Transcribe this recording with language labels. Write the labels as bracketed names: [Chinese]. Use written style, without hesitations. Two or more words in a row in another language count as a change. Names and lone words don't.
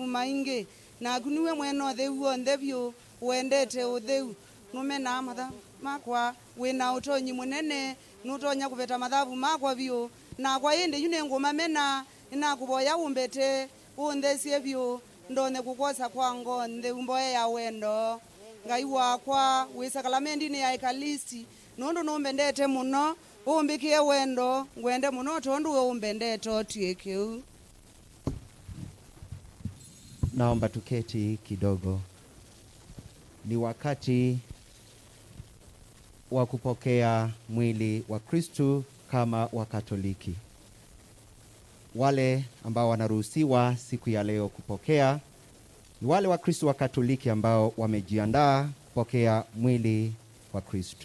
[Kamba] maingi na kuniwe mweno theu onthe vyu wendete utheu numena mathavu makwa wina utonyi munene nutonya kuveta mathavu makwa vyu na kwa indi yune ngumamena ina kuboya umbete unthesie vyu ndone kukosa kwa ngonthe mboya ya wendo Ngai wakwa wisakalamendini ya ekalisti nundu numbendete muno umbikie wendo ngwende muno tondu we umbendete otiekeu. [Swahili] Naomba tuketi kidogo. Ni wakati wa kupokea mwili wa Kristu kama Wakatoliki. Wale ambao wanaruhusiwa siku ya leo kupokea ni wale wa Kristu wa Katoliki ambao wamejiandaa kupokea mwili wa Kristu.